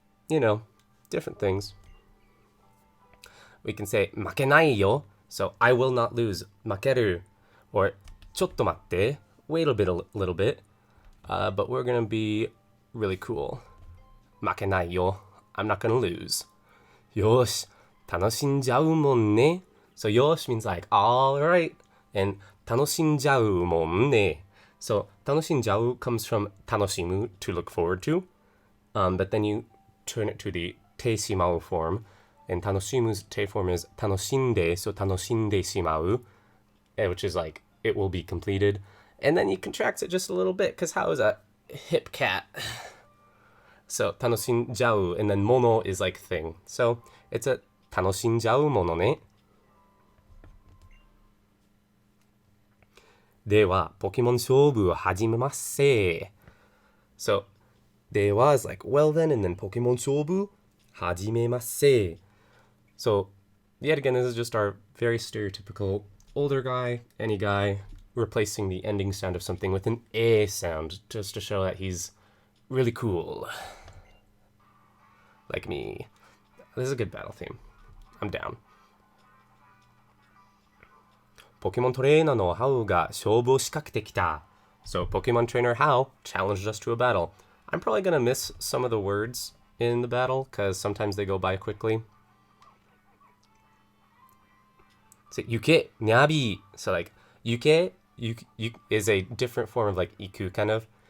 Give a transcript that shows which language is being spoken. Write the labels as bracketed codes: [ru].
[en] You know, different things. We can say, [ja] makenai yo. [en] So, I will not lose. Makeru. Or, [ja] ちょっと待って, [en] wait a little bit. But we're gonna be really cool. [ja] 負けないよ. [en] I'm not gonna lose. [ja] よし, 楽しんじゃうもんね. [en] So, よし means like, alright. [ja] And 楽しんじゃうもんね. [en] So, 楽しんじゃう comes from 楽しむ, to look forward to. But then you turn it to the てしまう form. And 楽しむ's te form is 楽しんで, so 楽しんでしまう. Which is like, it will be completed. And then you contract it just a little bit, because Hao is a hip cat. So, 楽しんじゃう, and then mono is like thing. So, it's a [ja] 楽しんじゃうものね. では、ポケモン勝負を始めますせ. [en] So, では is like, well then, and then [ja] ポケモン勝負始めますせ. [en] So, yet again, this is just our very stereotypical older guy, any guy, replacing the ending sound of something with an A sound, just to show that he's really cool. Like me. This is a good battle theme. I'm down. [ja] ポケモントレーナーのハウが勝負を仕掛けてきた. [en] So, Pokemon trainer Hao challenged us to a battle. I'm probably gonna miss some of the words in the battle, because sometimes they go by quickly. So, yuke, nyabi. So, like, yuke is a different form of, like, iku, kind of.